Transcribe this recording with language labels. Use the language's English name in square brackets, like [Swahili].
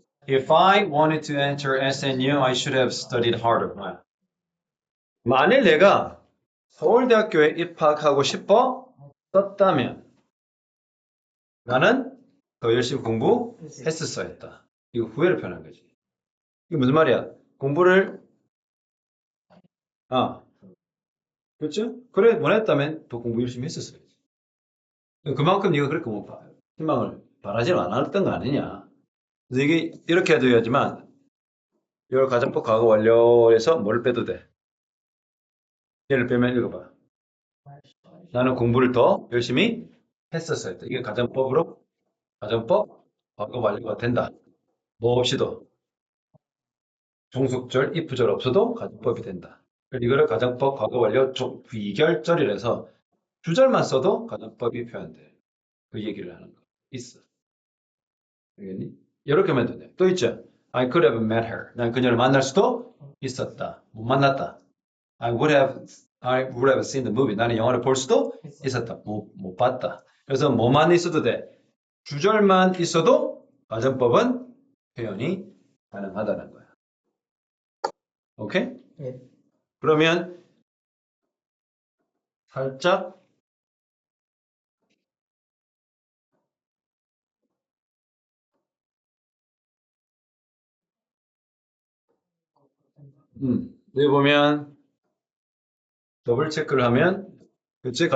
[English] If I wanted to enter SNU, I should have studied harder. [Korean] 만일 내가 서울대학교에 입학하고 싶어 떴다면 나는 더 열심히 공부했었어야 했다. 이거 후회를 표현한 거지. 이게 무슨 말이야? 공부를 아, 그렇죠? 그래 원했다면 더 공부 열심히 했었어야지. 그만큼 네가 그렇게 뭐 희망을 바라지는 않았던 거 아니냐. 그래서 이게 이렇게 해도 되지만 이걸 가정법 과거 완료해서 뭘 빼도 돼. 얘를 빼면 읽어봐. 나는 공부를 더 열심히 했었어야 돼. 이게 가정법으로 가정법 과거 완료가 된다. 뭐 없이도 종속절, if절 없어도 가정법이 된다. 이거를 가정법 과거 완료 비결절이라서 주절만 써도 가정법이 표현돼. 그 얘기를 하는 거 있어. 알겠니? 이렇게 하면 돼. 또 있죠. [English] I could have met her. [Korean] 난 그녀를 만날 수도 있었다. 못 만났다. [English] I would have seen the movie. [Korean] 나는 영화를 볼 수도 있었다. 못 봤다. 그래서 뭐만 있어도 돼. 주절만 있어도 가정법은 표현이 가능하다는 거야. 오케이? 예. 그러면 살짝 여기 보면 더블 체크를 하면 그치?